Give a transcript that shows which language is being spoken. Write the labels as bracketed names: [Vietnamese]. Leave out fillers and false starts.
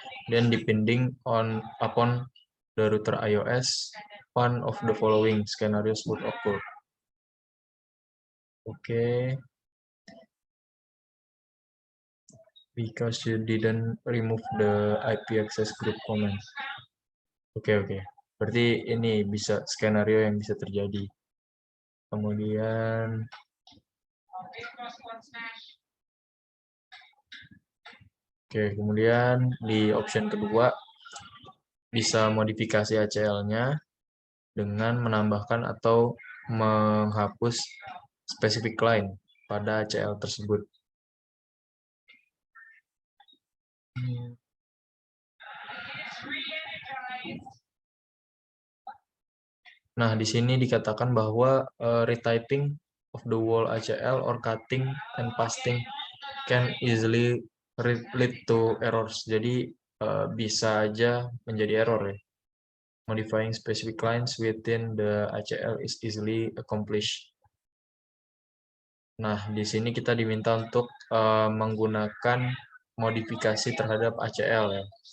[Indonesian] Dan [English] depending upon the router iOS, one of the following scenarios would occur. Oke. Because you didn't remove the IP access group comment. Oke. [Indonesian] Berarti ini bisa skenario yang bisa terjadi. Kemudian kemudian di option kedua bisa modifikasi ACL-nya dengan menambahkan atau menghapus specific line pada ACL tersebut. Nah, di sini dikatakan bahwa [English] retyping of the whole ACL or cutting and pasting can easily lead to errors. [Indonesian] Jadi bisa aja menjadi error ya. [English] Modifying specific lines within the ACL is easily accomplished. [Indonesian] Nah, di sini kita diminta untuk menggunakan modifikasi terhadap ACL ya.